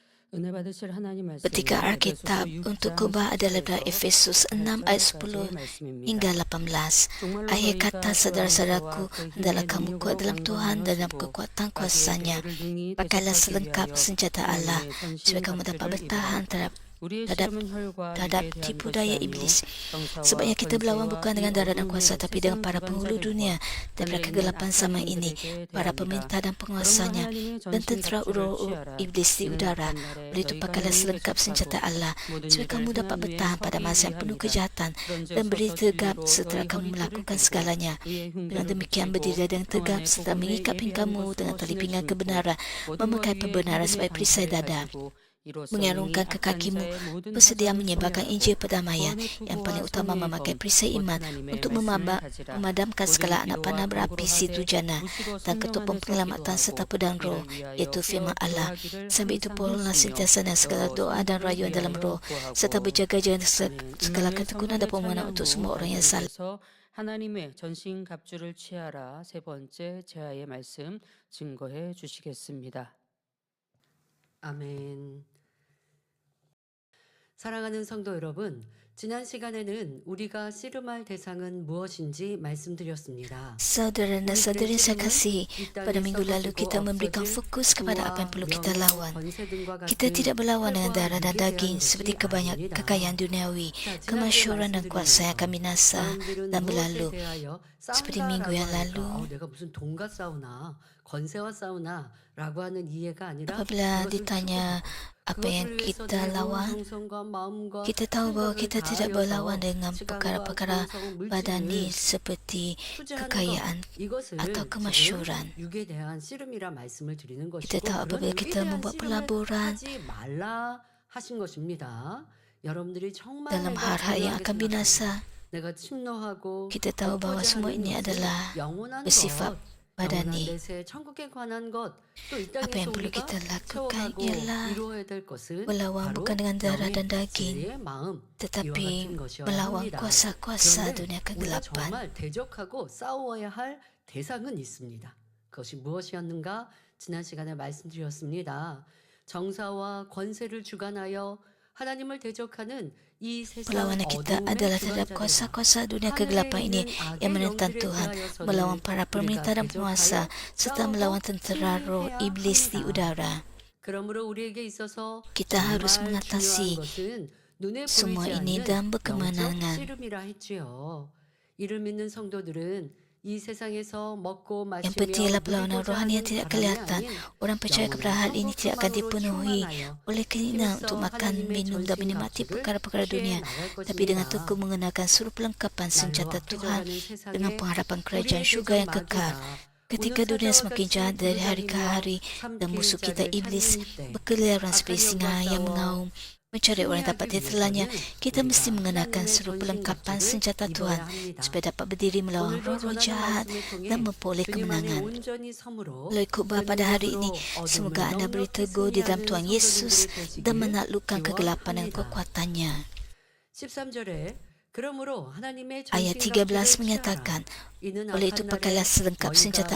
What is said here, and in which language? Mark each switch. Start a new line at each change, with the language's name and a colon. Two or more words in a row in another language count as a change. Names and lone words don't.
Korean: 은혜 받으실 하나님
Malay: Ketika
Korean: 말씀은 에베소서
Malay: Alkitab untuk
Korean: 6장
Malay: khotbah adalah dari
Korean: 10절에서
Malay: Efesus 6 ayat 10
Korean: 8절까지의
Malay: hingga
Korean: 말씀입니다. 18. 정말로
Malay: Ayat
Korean: 저희가
Malay: kata
Korean: 그 안에서와
Malay: saudara-saudaraku,
Korean: 그
Malay: hendaklah
Korean: 힘의
Malay: kamu kuat
Korean: 능력으로
Malay: dalam Tuhan dan dalam
Korean: 강건하여지고
Malay: kekuatan
Korean: 마귀의
Malay: kuasanya.
Korean: 계략을 능히
Malay: Pakailah
Korean: 대적하기
Malay: selengkap
Korean: 위하여
Malay: senjata Allah,
Korean: 하나님의 전신
Malay: supaya kamu dapat
Korean: 갑주를
Malay: bertahan
Korean: 입으라.
Malay: terhadap
Korean: 우리의
Malay: terhadap
Korean: 씨름은 혈과
Malay: terhadap
Korean: 육에 대한
Malay: tipu
Korean: 것이
Malay: daya
Korean: 아니요
Malay: iblis.
Korean: 정사와
Malay: Sebabnya kita berlawan
Korean: 권세와
Malay: bukan
Korean: 이
Malay: dengan darah dan
Korean: 어둠의
Malay: kuasa, tapi dengan
Korean: 세상
Malay: para penghulu dunia,
Korean: 주관자들과
Malay: daripada
Korean: 하늘에 있는
Malay: kegelapan
Korean: 악한
Malay: zaman ini,
Korean: 영들에게
Malay: para
Korean: 대함이라.
Malay: pemerintah dan
Korean: 그러므로
Malay: penguasanya,
Korean: 하나님의
Malay: dan
Korean: 전신
Malay: tentera
Korean: 갑주를
Malay: roh
Korean: 취하라.
Malay: iblis di
Korean: 이는
Malay: udara.
Korean: 악한 날에
Malay: Oleh itu
Korean: 너희가
Malay: pakailah
Korean: 능히
Malay: selengkap
Korean: 대적하고
Malay: senjata Allah,
Korean: 모든
Malay: supaya
Korean: 일을
Malay: kamu dapat
Korean: 행한 후에
Malay: bertahan pada
Korean: 서기
Malay: masa yang penuh
Korean: 위함이라.
Malay: kejahatan,
Korean: 그런즉
Malay: dan berdiri
Korean: 서서
Malay: tegap
Korean: 진리로
Malay: setelah
Korean: 너희
Malay: kamu
Korean: 허리띠를
Malay: melakukan
Korean: 띠고
Malay: segalanya.
Korean: 의의
Malay: Dengan
Korean: 흉배를
Malay: demikian
Korean: 붙이고
Malay: berdirilah dengan tegap
Korean: 평안의
Malay: serta
Korean: 복음에
Malay: mengikat
Korean: 예비한
Malay: pingganmu
Korean: 것으로
Malay: dengan tali
Korean: 신을
Malay: pinggang
Korean: 신고
Malay: kebenaran,
Korean: 모든
Malay: memakai
Korean: 것 위에
Malay: pembenaran
Korean: 믿음의
Malay: sebagai perisai
Korean: 방패를
Malay: dada,
Korean: 가지고 이로써 능히
Malay: mengarungkan ke
Korean: 악한
Malay: kakimu,
Korean: 자의 모든
Malay: bersedia
Korean: 화살을
Malay: menyebarkan
Korean: 소멸하고
Malay: Injil perdamaian.
Korean: 구원의
Malay: Yang paling
Korean: 투구와
Malay: utama
Korean: 성령의
Malay: memakai
Korean: 검
Malay: perisai
Korean: 곧
Malay: iman
Korean: 하나님의
Malay: untuk
Korean: 말씀을 가지라.
Malay: memadamkan
Korean: 모든
Malay: segala anak
Korean: 기도와
Malay: panah
Korean: 간구로
Malay: berapi situ
Korean: 하되
Malay: jana
Korean: 무시로
Malay: dan
Korean: 성령
Malay: ketopong
Korean: 안에서
Malay: penyelamatan serta
Korean: 기도하고
Malay: pedang roh,
Korean: 이를 위하여
Malay: iaitu firman Allah.
Korean: 구하기를
Malay: Sambil itu
Korean: 항상
Malay: pohonlah
Korean: 힘쓰며
Malay: sentiasa dengan segala
Korean: 또
Malay: doa dan
Korean: 성도를
Malay: rayuan dalam
Korean: 위하여
Malay: roh, serta
Korean: 구하고.
Malay: berjaga-jaga
Korean: 아멘.
Malay: segala
Korean: 임마누엘
Malay: ketekunan dan
Korean: 성탄절
Malay: permohonan
Korean: 찬양
Malay: untuk
Korean: 후
Malay: semua orang yang salah.
Korean: 말씀께서 하나님의 전신 갑주를 취하라 세 번째 제하의 말씀 증거해 주시겠습니다. 아멘. 사랑하는 성도 여러분, 지난 시간에는 우리가 씨름할 대상은 무엇인지 말씀드렸습니다.
Malay: Saudara dan saudari saya kasihi, pada minggu lalu kita memberikan fokus kepada apa yang perlu kita lawan. Kita tidak berlawan dengan darah dan daging seperti kekayaan duniawi, kemasyhuran dan kuasa yang akan binasa dan berlalu. Seperti minggu yang lalu,
Korean: 내가 무슨 돈과 싸우나 권세와 싸우나 라고 하는 이해가 아니라
Malay: apabila
Korean: 그것을
Malay: ditanya apa yang
Korean: 그것을 위해서
Malay: kita
Korean: 내 온
Malay: lawan,
Korean: 정성과 마음과
Malay: kita tahu bahawa kita tidak berlawan dengan
Korean: 시간과
Malay: perkara-perkara
Korean: 정성,
Malay: badani
Korean: 물질을
Malay: seperti
Korean: 투자하는
Malay: kekayaan
Korean: 것, 이것을
Malay: atau
Korean: 지금
Malay: kemasyhuran.
Korean: 육에 대한 씨름이라 말씀을 드리는
Malay: Kita
Korean: 것이고
Malay: tahu
Korean: 그런
Malay: apabila
Korean: 육에
Malay: kita
Korean: 대한
Malay: membuat
Korean: 씨름을
Malay: pelaburan
Korean: 하지 말라 하신 것입니다. 여러분들이 정말
Malay: dalam
Korean: 내가
Malay: hal-hal yang
Korean: 중요하게
Malay: akan binasa,
Korean: 내가 침노하고
Malay: kita tahu bahawa semua ini adalah
Korean: 영원한
Malay: bersifat
Korean: 것, 영원한
Malay: badani.
Korean: 내세 천국에 관한 것, 또 이
Malay: Apa
Korean: 땅에서
Malay: yang perlu
Korean: 우리가
Malay: kita lakukan
Korean: 채워가고
Malay: ialah
Korean: 이루어야 될 것은
Malay: berlawan
Korean: 바로
Malay: bukan dengan darah
Korean: 영의
Malay: dan daging,
Korean: 진리의 마음, 이와
Malay: tetapi
Korean: 같은 것이어야
Malay: melawan
Korean: 합니다.
Malay: kuasa-kuasa
Korean: 그런데
Malay: dunia
Korean: 우리가
Malay: kegelapan.
Korean: 정말 대적하고 싸워야 할 대상은 있습니다. 그것이 무엇이었는가? 지난 시간에 말씀드렸습니다. 정사와 권세를 주관하여 하나님을 대적하는 이 세상
Malay: Perlawanan kita
Korean: 어둠의
Malay: adalah terhadap
Korean: 주관자들과
Malay: kuasa-kuasa dunia
Korean: 하늘에
Malay: kegelapan ini
Korean: 있는
Malay: yang
Korean: 악의
Malay: menentang
Korean: 영들에
Malay: Tuhan,
Korean: 대하여서는
Malay: melawan para
Korean: 우리가
Malay: pemerintah dan penguasa,
Korean: 대적하여
Malay: serta melawan tentera roh
Korean: 승리해야
Malay: iblis di
Korean: 합니다.
Malay: udara.
Korean: 그러므로 우리에게 있어서
Malay: Kita harus
Korean: 정말 중요한
Malay: mengatasi
Korean: 것은 눈에
Malay: semua
Korean: 보이지
Malay: ini
Korean: 않는
Malay: dalam
Korean: 영적
Malay: berkemenangan.
Korean: 씨름이라 했지요. 이를 믿는 성도들은 이 세상에서 먹고
Malay: Yang penting
Korean: 마시며
Malay: ialah perlawanan
Korean: 누리고자
Malay: rohani yang
Korean: 하는
Malay: tidak
Korean: 바람이
Malay: kelihatan.
Korean: 아닌
Malay: Orang percaya kepada hal ini tidak akan
Korean: 영원한
Malay: dipenuhi
Korean: 충만하여
Malay: oleh keinginan
Korean: 힘써
Malay: untuk makan,
Korean: 하나님의
Malay: minum dan
Korean: 전신
Malay: menikmati
Korean: 갑주를
Malay: perkara-perkara
Korean: 취해
Malay: dunia,
Korean: 나갈
Malay: tapi dengan
Korean: 것입니다.
Malay: tekun mengenakan seluruh perlengkapan senjata
Korean: 날로
Malay: Tuhan
Korean: 앞해져가는
Malay: dengan
Korean: 세상에
Malay: pengharapan kerajaan
Korean: 우리의
Malay: syurga
Korean: 대적
Malay: yang kekal.
Korean: 마귀가
Malay: Ketika
Korean: 우는
Malay: dunia
Korean: 사자와
Malay: semakin
Korean: 같이
Malay: jahat dari hari ke
Korean: 돌아다니며
Malay: hari dan musuh
Korean: 삼킬
Malay: kita
Korean: 자를
Malay: iblis
Korean: 찾는 때
Malay: berkeliaran seperti
Korean: 악한
Malay: singa
Korean: 영과
Malay: yang
Korean: 싸워
Malay: mengaum mencari orang yang dapat
Korean: 승리하기
Malay: ditelannya,
Korean: 위해서는
Malay: kita mesti
Korean: 우리가
Malay: mengenakan
Korean: 하나님의
Malay: seluruh
Korean: 전신
Malay: perlengkapan
Korean: 갑주를
Malay: senjata Tuhan
Korean: 입어야 합니다.
Malay: supaya dapat berdiri melawan
Korean: 오늘도
Malay: roh-roh
Korean: 전하는
Malay: jahat
Korean: 말씀을 통해
Malay: dan memperoleh
Korean: 주님 안에
Malay: kemenangan.
Korean: 온전히 섬으로
Malay: Melalui khutbah
Korean: 그
Malay: pada hari ini,
Korean: 능력으로
Malay: semoga
Korean: 어둠을
Malay: anda beri
Korean: 넉넉히
Malay: teguh di dalam
Korean: 승리하는
Malay: Tuhan Yesus
Korean: 성도님들이
Malay: dan
Korean: 되시기를
Malay: menaklukkan kegelapan dan
Korean: 기원합니다.
Malay: kekuatannya.
Korean: 13절에 그러므로 하나님의
Malay: Ayat
Korean: 전신
Malay: 13
Korean: 갑주를
Malay: menyatakan,
Korean: 취하라. 이는
Malay: oleh itu
Korean: 악한
Malay: pakailah
Korean: 날에
Malay: selengkap senjata